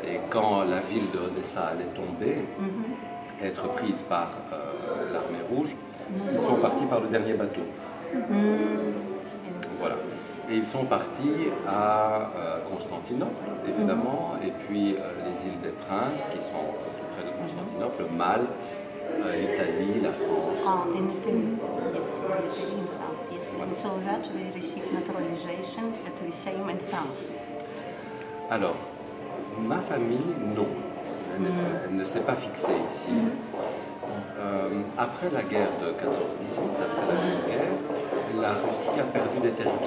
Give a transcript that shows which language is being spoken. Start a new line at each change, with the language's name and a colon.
French: Et quand la ville de Odessa allait tomber, être prise par l'armée rouge, ils sont partis par le dernier bateau. Voilà. Et ils sont partis à Constantinople, évidemment, et puis les îles des Princes, qui sont tout près de Constantinople, Malte, l'Italie, la France.
English: In Italy, yes, Italy and France, yes. And so that we received naturalization at the same in France.
French: Alors, ma famille, non. Elle ne s'est pas fixée ici. Après la guerre de 14-18, après la Grande Guerre, la Russie a perdu des territoires.